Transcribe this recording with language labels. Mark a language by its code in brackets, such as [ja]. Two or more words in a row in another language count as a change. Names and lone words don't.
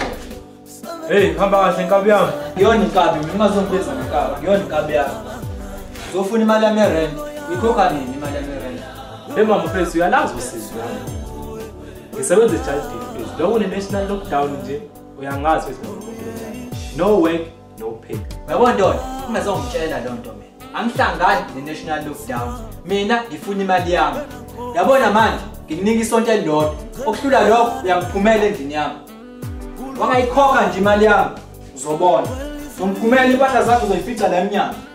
[zu] Hey, hamba kahle nkabi yami. Ngiyona inkabi, mina ngazongibeza ngenkaba. Ngiyona inkabi yami. Uzofuna imali yami yerent. Ikhokha nini imali yami yerent? Hey mama mfethu, uyalazi usisi lami. Ngisebenza eJardini mfethu. Lokho ne- [en] national lockdown [zu] nje uyangazi ukuthi [en] no work, no pay. [zu] Yabona ndoda, ungazongitshela lo nto mina. Angihlangani ne- [en] national lockdown. [zu] Mina ngifuna imali yami. Yabona manje, ngikunika isonto elilodwa. Okuhlula lokho uyangiphumela endlini yami. Wangayikhokha nje imali yami, uzobona. Uzongiphumela impahla zakho uzoyifica la emnyango.